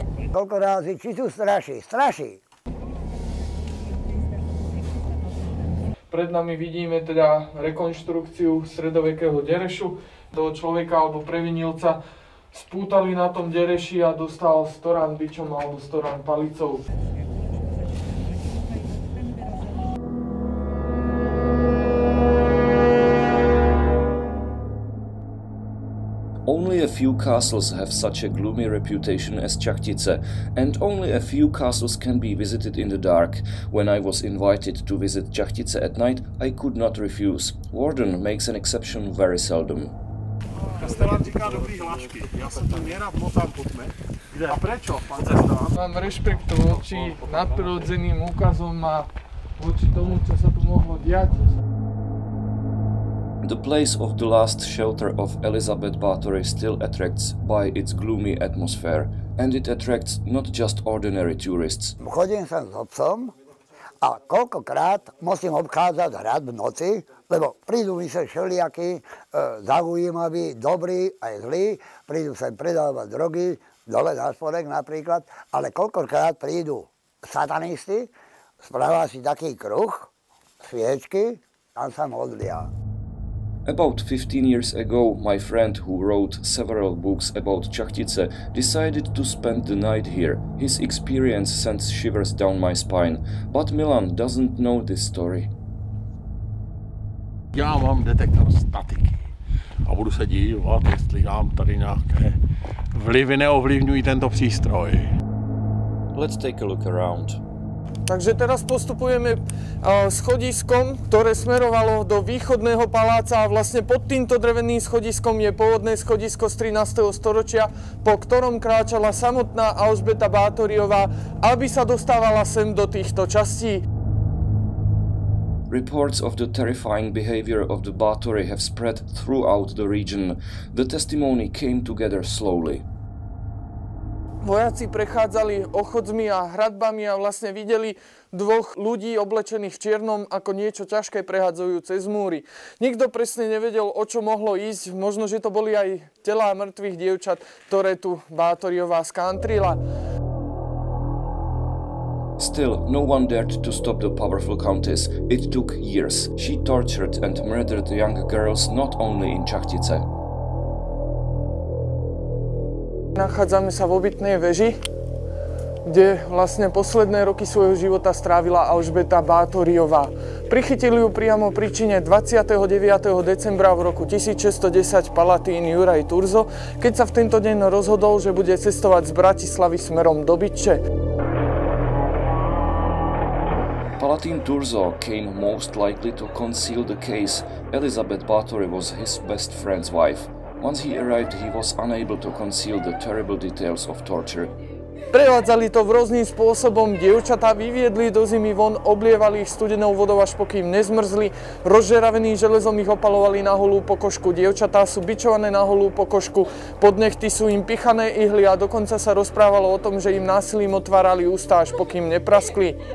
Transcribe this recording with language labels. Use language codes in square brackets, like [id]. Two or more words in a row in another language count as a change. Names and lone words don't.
[sk] Koľko razy, či tu straší? Straší. Pred nami vidíme teda rekonštrukciu stredovekého derešu. Toho človeka alebo previnilca spútali na tom dereši a dostal 100 rán bičom alebo 100 rán palicou. [en] Only a few castles have such a gloomy reputation as Čachtice, and only a few castles can be visited in the dark. When I was invited to visit Čachtice at night, I could not refuse. Warden makes an exception very seldom. [cs] Kastelán říká dobrý hlášky. Já jsem tu nerad motám po tme. Kde? [sk] A prečo, pán Cestován? Mám rešpekt voči nadprirodzeným úkazom a voči tomu, čo sa tu mohlo diať. [en] The place of the last shelter of Elizabeth Báthory still attracts by its gloomy atmosphere, and it attracts not just ordinary tourists. [sk] Chodím sem s otcom a koľkokrát musím obchádzať hrad v noci, lebo prídu mi sa všelijakí zaujímaví, dobrí aj zlí, prídu sem predávať drogy, dole na spodek napríklad, ale koľkokrát prídu satanisti, spravia si taký kruh, sviečky, tam sa modlia. [en] About 15 years ago, my friend who wrote several books about Čachtice decided to spend the night here. His experience sends shivers down my spine, but Milan doesn't know this story. [cs] Já mám detektor statiky a budu se dívat, jestli nám tady nějaké vlivy neovlivňují tento přístroj. [en] Let's take a look around. [sk] Takže teraz postupujeme schodiskom, ktoré smerovalo do východného paláca a vlastne pod týmto dreveným schodiskom je pôvodné schodisko z 13. storočia, po ktorom kráčala samotná Alžbeta Báthoryová, aby sa dostávala sem do týchto častí. [en] Reports of the terrifying behavior of the Báthory have spread throughout the region. The testimony came together slowly. [sk] Vojaci prechádzali ochodzmi a hradbami a vlastne videli dvoch ľudí oblečených v čiernom ako niečo ťažké prehádzajú cez múry. Nikto presne nevedel, o čo mohlo ísť. Možno, že to boli aj telá mŕtvych dievčat, ktoré tu Báthoryová skantrila. [en] Still, no one dared to stop the powerful countess. It took years. She tortured and murdered young girls not only in Čachtice. [sk] Nachádzame sa v obytnej veži, kde vlastne posledné roky svojho života strávila Alžbeta Báthoryová. Prichytili ju priamo pri čine 29. decembra v roku 1610 Palatín Juraj Turzo, keď sa v tento deň rozhodol, že bude cestovať z Bratislavy smerom do Bytče. [en] Palatín Turzo came most likely to conceal the case. Elizabeth Báthory was his best friend's wife. Once he arrived, he was unable to conceal the terrible details of torture. [sk] Prevádzali to rôznym spôsobom, dievčatá vyviedli do zimy von, oblievali ich studenou vodou, až pokým nezmrzli, rozžeraveným železom ich opalovali na holú pokožku, dievčatá sú bičované na holú pokožku, pod nechty sú im pichané ihly a dokonca sa rozprávalo o tom, že im násilím otvárali ústa, až pokým nepraskli.